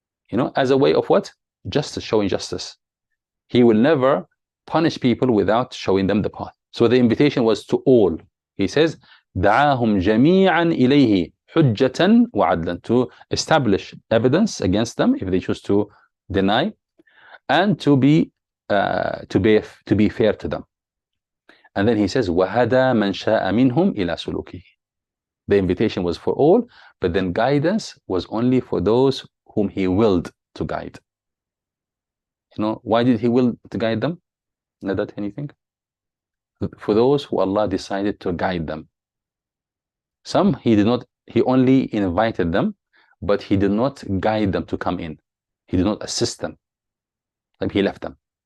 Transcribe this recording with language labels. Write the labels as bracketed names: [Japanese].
[English] You know, as a way of what? Justice, showing justice. He will never punish people without showing them the path. So the invitation was to all. He says, [Arabic] دَعَاهُمْ جَمِيعًا إِلَيْهِ حُجَّةً وَعَدْلًا, [English] to establish evidence against them if they choose to deny, and to be fair to them. And then he says, [Arabic] وَهَدَى مَنْ شَاءَ مِنْهُمْ إِلَى سُلُوكِهِ. [English] The invitation was for all, but then guidance was only for those whom he willed to guide. You know, why did he will to guide them? Not that anything? For those who Allah decided to guide them. Some he did not, he only invited them, but he did not guide them to come in. He did not assist them. Like he left them.